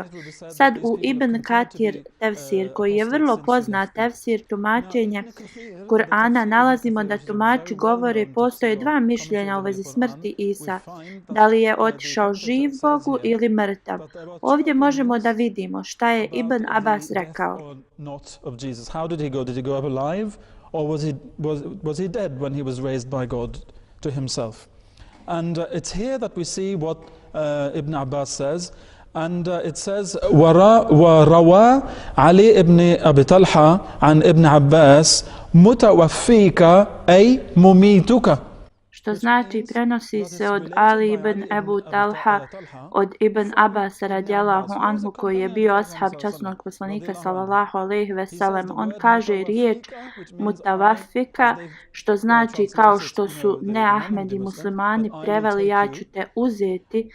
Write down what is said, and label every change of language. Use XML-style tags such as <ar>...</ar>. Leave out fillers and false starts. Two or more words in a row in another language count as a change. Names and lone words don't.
<bs>Sad u Ibn Katir tefsir, koji je vrlo poznat tefsir tumačenje Kur'ana, nalazimo da tumači govore postoje dva mišljenja u vezi smrti Isa. Da li je otišao živ Bogu ili mrtav. Ovdje možemo da vidimo šta je Ibn Abbas rekao.</bs> <en>How did he go? Did he go up alive? Or was he dead when he was raised by God to himself? And it's here that we see what Ibn Abbas says. And it says,</en> <ar>وروى علي ابن أبي طلحة عن ابن عباس متوفيك أي مميتك.</ar> <bs>Što znači prenosi se od Ali ibn Ebu Talha od Ibn Abbas</bs> <ar>رضي الله عنه</ar> <bs>koji je bio ashab časnog poslanika</bs> <ar>صلى الله عليه وسلم.</ar> <bs>On kaže riječ mutavafika što znači kao što su neahmedi muslimani preveli ja ću te uzeti.</bs>